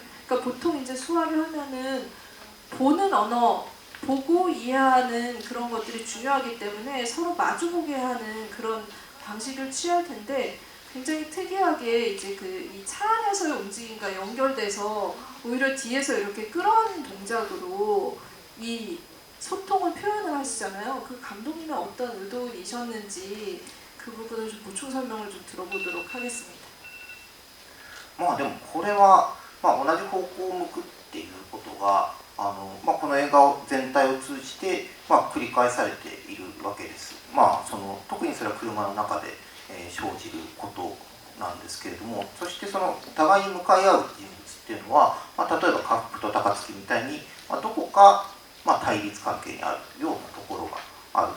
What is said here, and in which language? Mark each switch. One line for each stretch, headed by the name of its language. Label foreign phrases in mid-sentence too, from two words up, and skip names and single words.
Korean: 그러니까 보통 이제 수화를 하면은 보는 언어, 보고 이해하는 그런 것들이 중요하기 때문에 서로 마주보게 하는 그런 방식을 취할 텐데 굉장히 특이하게 이제 그 이 차 안에서의 움직임과 연결돼서 오히려 뒤에서 이렇게 끌어안는 동작으로 이 소통을 표현을 하시잖아요. 그 감독님의 어떤 의도이셨는지 그 부분을 좀 보충 설명을 좀 들어보도록 하겠습니다.
Japanese: まあでもこれは、まあ、同じ方向を向くっていうことがまあ、この映画全体を通じて、まあ、繰り返されているわけです。まあ、特にそれは車の中で、生じることなんですけれども、そしてその互いに向かい合う人物っていうのは、まあ、例えば家福と高槻みたいに、まあ、どこか、まあ、対立関係にあるようなところがある。